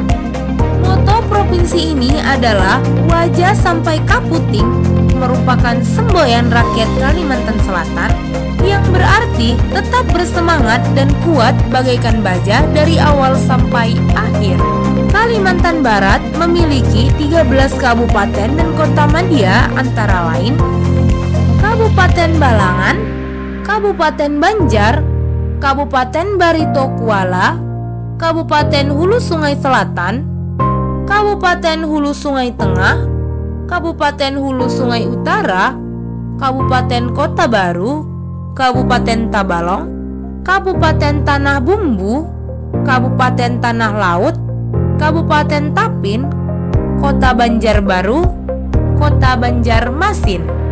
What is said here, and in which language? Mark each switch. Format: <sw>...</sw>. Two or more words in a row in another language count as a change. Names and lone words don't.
<id>Moto provinsi ini adalah</id> <bjn>wajah sampai kaputing,</bjn> <id>merupakan semboyan rakyat Kalimantan Selatan yang berarti tetap bersemangat dan kuat bagaikan baja dari awal sampai akhir. Kalimantan Barat memiliki 13 kabupaten dan kota madya antara lain Kabupaten Balangan, Kabupaten Banjar, Kabupaten Barito Kuala, Kabupaten Hulu Sungai Selatan, Kabupaten Hulu Sungai Tengah, Kabupaten Hulu Sungai Utara, Kabupaten Kota Baru, Kabupaten Tabalong, Kabupaten Tanah Bumbu, Kabupaten Tanah Laut, Kabupaten Tapin, Kota Banjarbaru, Kota Banjarmasin.</id>